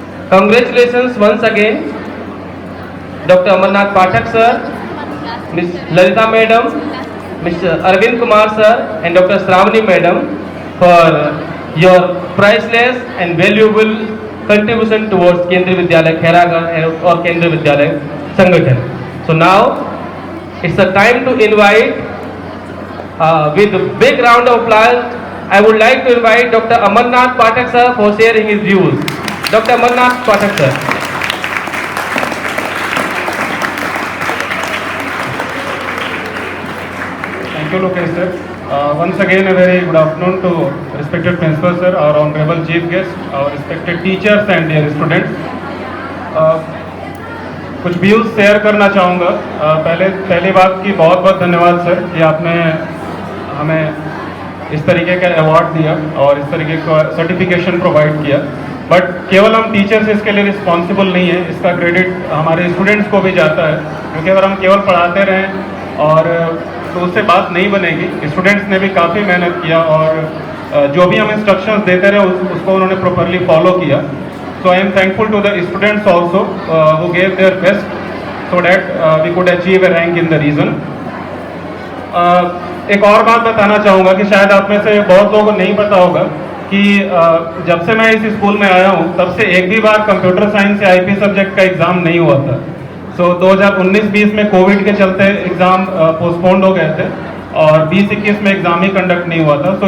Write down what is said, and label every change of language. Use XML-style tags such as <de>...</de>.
<en>Congratulations once again doctor Amarnath Pathak sir, miss Lalita madam, mister Arvind Kumar sir and doctor Shravani madam for your priceless and valuable contribution towards Kendriya Vidyalaya Khairagarh और Kendriya Vidyalaya Sangathan. So now it's a time to invite with a big round of applause. I would like to invite Dr. Amarnath Pathak sir for sharing his views. Dr. Amarnath Pathak sir. Thank you, Lokesh sir. Once again, a very good afternoon to respected principal sir, our honorable chief guest, our respected teachers and dear students.</en> <hi>कुछ views share करना चाहूँगा। पहली बात की बहुत बहुत धन्यवाद sir कि आपने हमें इस तरीके का अवार्ड दिया और इस तरीके का सर्टिफिकेशन प्रोवाइड किया। बट केवल हम टीचर्स इसके लिए रिस्पॉन्सिबल नहीं है, इसका क्रेडिट हमारे स्टूडेंट्स को भी जाता है। क्योंकि अगर हम केवल पढ़ाते रहें और तो उससे बात नहीं बनेगी। स्टूडेंट्स ने भी काफ़ी मेहनत किया और जो भी हम इंस्ट्रक्शंस देते रहे उसको उन्होंने प्रॉपरली फॉलो किया।</hi> <en>So I am thankful to the students also who gave their best so that we could achieve a rank in the region.</en> <hi>एक और बात बताना चाहूँगा कि शायद आप में से बहुत लोगों को नहीं पता होगा कि जब से मैं इस स्कूल में आया हूँ तब से एक भी बार कंप्यूटर साइंस या आईपी सब्जेक्ट का एग्ज़ाम नहीं हुआ था। 2019-20 में कोविड के चलते एग्ज़ाम पोस्टपोन्ड हो गए थे और 20-21 में एग्ज़ाम ही कंडक्ट नहीं हुआ था।</hi>